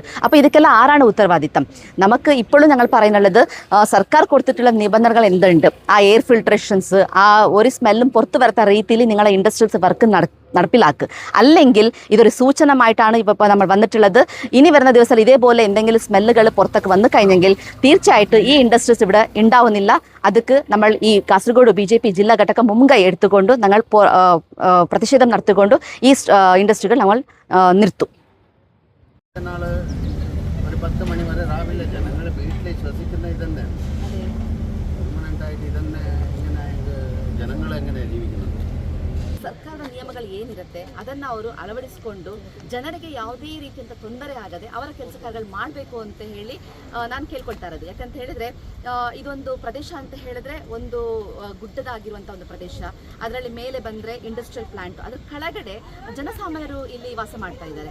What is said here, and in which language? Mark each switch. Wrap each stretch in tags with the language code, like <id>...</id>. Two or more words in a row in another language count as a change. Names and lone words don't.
<ml>അപ്പോൾ ഇതൊക്കെല്ലാം ആരാണ് ഉത്തരവാദിത്തം? നമുക്ക് ഇപ്പോഴും ഞങ്ങൾ പറയുന്നുള്ളത്, സർക്കാർ കൊടുത്തിട്ടുള്ള നിബന്ധനകൾ എന്തുണ്ട്, ആ</ml> <en>air filtrations,</en> <ml>ആ ഒരു സ്മെല്ലും പുറത്തു വരാത്ത രീതിയിൽ നിങ്ങളെ</ml> <en>industries work</en> <ml>നടപ്പിലാക്കുക. അല്ലെങ്കിൽ ഇതൊരു സൂചനമായിട്ടാണ് ഇപ്പോൾ നമ്മൾ വന്നിട്ടുള്ളത്. ഇനി വരുന്ന ദിവസം ഇതേപോലെ എന്തെങ്കിലും സ്മെല്ലുകൾ പുറത്തേക്ക് വന്നു കഴിഞ്ഞെങ്കിൽ തീർച്ചയായിട്ടും ഈ ഇൻഡസ്ട്രീസ് ഇവിടെ ഉണ്ടാവുന്നില്ല. ಅದಕ್ಕೆ നമ്മൾ ഈ കാസർഗോഡ് ബിജെപി ജില്ലാ ഘടകം മുൻകൈ എടുത്തുകൊണ്ട് ഞങ്ങൾ പ്രതിഷേധം നടത്തിക്കൊണ്ട് ഈ ഇൻഡസ്ട്രികൾ നമ്മൾ നിർത്തും. ഒരു 10 മണി വരെ രാവിലെ ജനങ്ങൾ വീട്ടിൽ ശ്വസിക്കുന്ന ഇതന്നെ ഇതന്നെ ഇങ്ങനെ ജനങ്ങളെങ്ങനെ ജീവിക്കുന്നത്?</ml> <kn>ಸರ್ಕಾರದ ನಿಯಮಗಳು ಏನಿರುತ್ತೆ ಅದನ್ನು ಅವರು ಅಳವಡಿಸಿಕೊಂಡು ಜನರಿಗೆ ಯಾವುದೇ ರೀತಿಯಂಥ ತೊಂದರೆ ಆಗದೆ ಅವರ ಕೆಲಸ ಕಾರ್ಯಗಳು ಮಾಡಬೇಕು ಅಂತ ಹೇಳಿ ನಾನು ಕೇಳ್ಕೊಳ್ತಾ ಇರೋದು. ಯಾಕಂತ ಹೇಳಿದ್ರೆ ಇದೊಂದು ಪ್ರದೇಶ ಅಂತ ಹೇಳಿದ್ರೆ ಒಂದು ಗುಡ್ಡದಾಗಿರುವಂಥ ಒಂದು ಪ್ರದೇಶ. ಅದರಲ್ಲಿ ಮೇಲೆ ಬಂದರೆ</kn> <en>industrial plant,</en> <kn>ಅದ್ರ ಕೆಳಗಡೆ ಜನಸಾಮಾನ್ಯರು ಇಲ್ಲಿ ವಾಸ ಮಾಡ್ತಾ ಇದ್ದಾರೆ.</kn>